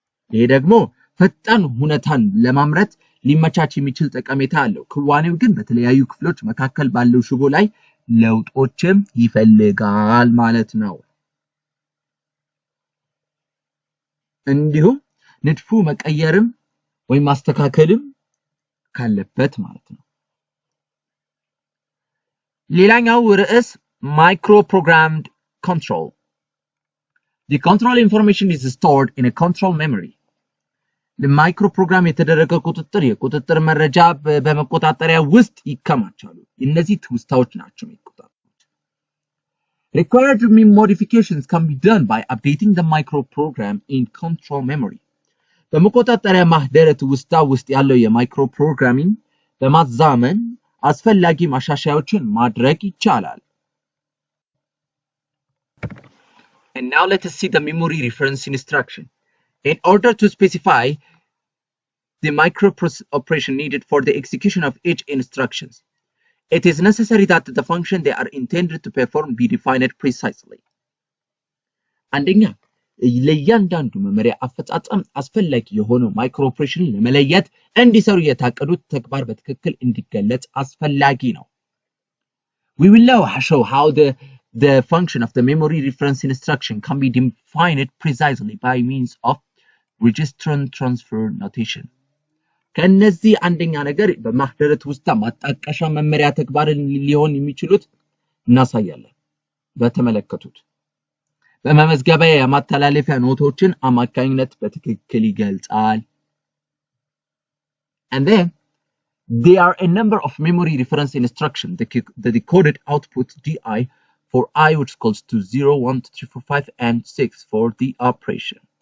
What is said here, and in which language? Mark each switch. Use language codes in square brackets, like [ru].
[am] ይሄ ደግሞ ፈጣን ሁኔታን ለማምረት ሊመቻች የሚችል ጠቀሜታ አለው። ክዋኔው ግን በተለያዩ ክፍሎች መካከል ባለው ሽቦ ላይ ለውጦችም ይፈልጋል ማለት ነው። እንዲሁም ንድፉ መቀየርም ወይም ማስተካከልም ካለበት ማለት ነው። ሌላኛው ርዕስ microprogrammed control. [en] The control information is stored in a control memory. [am] ለማይክሮፕሮግራም የተደረገ ቁጥጥር የቁጥጥር መረጃ በመቆጣጠሪያ ውስጥ ይከማቻሉ። እነዚህ ትውስታዎች ናቸው የሚቆጣጠሩት። [en] Required modifications can be done by updating the microprogram in control memory. [am] በመቆጣጠሪያ ማህደረ ትውስታ ውስጥ ያለው የማይክሮፕሮግራሚንግ በማዛመን አስፈላጊ ማሻሻያዎችን ማድረግ ይቻላል። [en] And now let us see the memory reference instruction. In order to specify the micro-operation needed for the execution of each instructions, it is necessary that the function they are intended to perform be defined precisely. [am] አንደኛ ለእያንዳንዱ መመሪያ አፈጻጸም አስፈላጊ የሆነው ማይክሮ-ኦፕሬሽን ለመለየት እንዲሰሩ የታቀዱት ተግባር በትክክል እንዲገለጽ አስፈላጊ ነው። [en] We will now show how the function of the memory reference instruction can be defined precisely by means of register transfer notation. [am] ከነዚህ አንደኛ ነገር በማህደረት ውስጥ ማጣቀሻ መመሪያ ተግባርን ሊሆን የሚችሉት እናሳያለን በተመለከቱት በመመዝገቢያ የማስተላለፊያ ኖቶችን አማካኝነት በትክክል ይገልጻል [en] and then there are a number of memory reference instructions the decoded output DI for I which equals to 0 1 2 3 4 5 and 6 for the operation